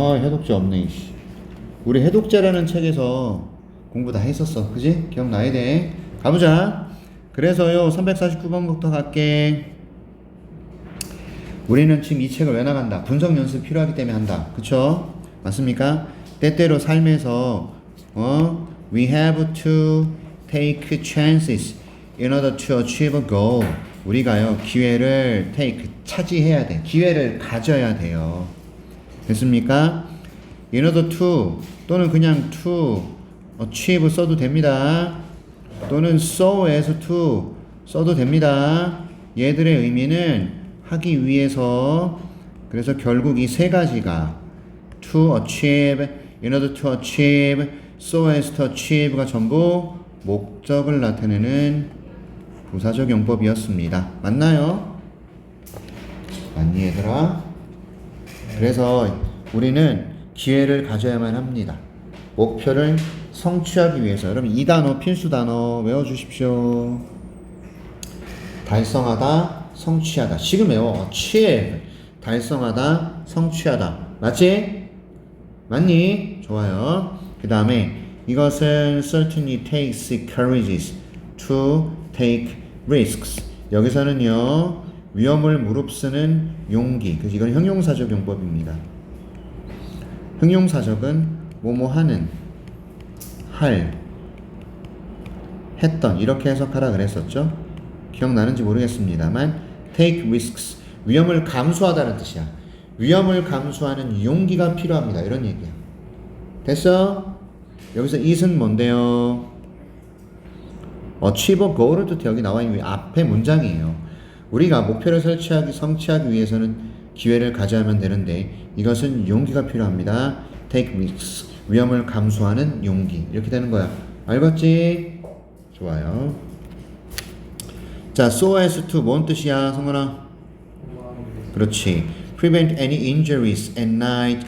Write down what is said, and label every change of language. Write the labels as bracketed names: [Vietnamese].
[Korean] 해독제 없네, 씨. 우리 해독제라는 책에서 공부 다 했었어. 그지? 기억나야 돼. 가보자. 그래서요, 349번부터 갈게. 우리는 지금 이 책을 왜 나간다? 분석 연습 필요하기 때문에 한다. 그쵸? 맞습니까? 때때로 삶에서, [English] we have to take chances in order to achieve a goal. [Korean] 우리가요, 기회를 차지해야 돼. 기회를 가져야 돼요. 됐습니까? [English] in order to [Korean] 또는 그냥 [English] to achieve [Korean] 써도 됩니다. 또는 [English] so as to [Korean] 써도 됩니다. 얘들의 의미는 하기 위해서. 그래서 결국 이 세 가지가 [English] to achieve, in order to achieve, so as to achieve [Korean] 가 전부 목적을 나타내는 부사적 용법이었습니다. 맞나요? 맞니 얘들아? 그래서 우리는 기회를 가져야만 합니다. 목표를 성취하기 위해서. 여러분 이 단어 필수 단어 외워주십시오. 달성하다, 성취하다. 지금 외워. achieve. 달성하다, 성취하다. 맞지? 맞니? 좋아요. 그 다음에 이것은 [English] certainly takes courage to take risks. [Korean] 여기서는요, 위험을 무릅쓰는 용기. 그래서 이건 형용사적 용법입니다. 형용사적은 뭐뭐 하는, 할, 했던 이렇게 해석하라 그랬었죠. 기억나는지 모르겠습니다만 [English] take risks, [Korean] 위험을 감수하다는 뜻이야. 위험을 감수하는 용기가 필요합니다. 이런 얘기야. 됐어? 여기서 it은 뭔데요? [English] achieve a goal을 [Korean] 뜻해. 여기 나와 있는 앞에 문장이에요. 우리가 목표를 성취하기 위해서는 기회를 가져야만 되는데 이것은 용기가 필요합니다. [English] take risks, [Korean] 위험을 감수하는 용기. 이렇게 되는 거야. 알겠지? 좋아요. 자, [English] so as to [Korean] 뭔 뜻이야, 성건아? 그렇지. [English] prevent any injuries at night.